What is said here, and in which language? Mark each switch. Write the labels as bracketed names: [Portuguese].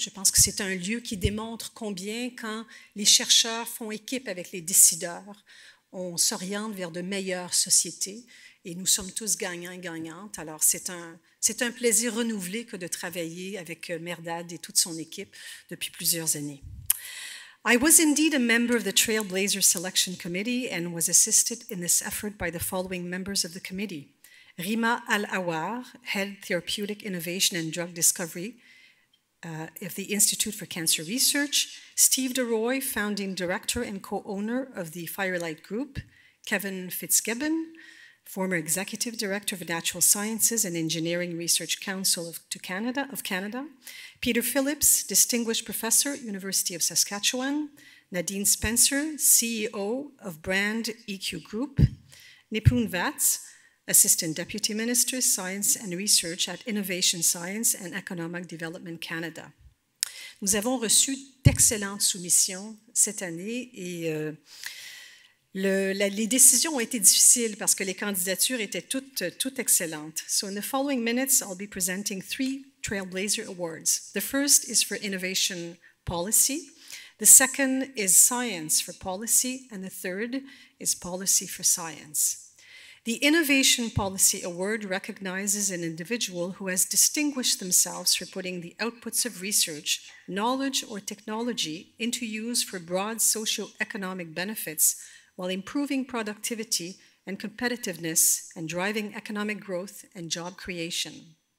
[French] Je pense que c'est un lieu qui démontre combien, quand les chercheurs font équipe avec les décideurs, on s'oriente vers de meilleures sociétés et nous sommes tous gagnants et gagnantes. Alors, c'est un plaisir renouvelé que de travailler avec Merdad et toute son équipe depuis plusieurs années. [English] I was indeed a member of the Trailblazer Selection Committee and was assisted in this effort by the following members of the committee. Rima Al-Awar, Head Therapeutic Innovation and Drug Discovery of the Institute for Cancer Research, Steve DeRoy, Founding Director and Co-Owner of the Firelight Group, Kevin Fitzgibbon, former Executive Director of Natural Sciences and Engineering Research Council of Canada, Peter Phillips, Distinguished Professor, University of Saskatchewan, Nadine Spencer, CEO of Brand EQ Group, Nipun Vats, Assistant Deputy Minister, Science and Research at Innovation Science and Economic Development Canada. [French] Nous avons reçu d'excellentes soumissions cette année et les décisions ont été difficiles parce que les candidatures étaient toutes excellentes. [English] So in the following minutes, I'll be presenting 3 Trailblazer Awards. The first is for Innovation Policy. The second is Science for Policy. And the third is Policy for Science. The Innovation Policy Award recognizes an individual who has distinguished themselves for putting the outputs of research, knowledge, or technology into use for broad socio-economic benefits while improving productivity and competitiveness and driving economic growth and job creation.